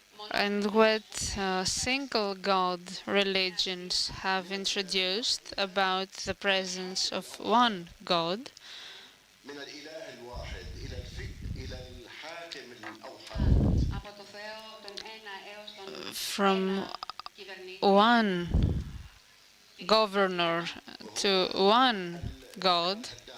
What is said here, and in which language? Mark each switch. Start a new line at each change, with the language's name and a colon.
English: And what single god religions have introduced about the presence of one god,
Arabic: من الإله الواحد إلى الحاكم الأوحد.
English: from one governor to one god.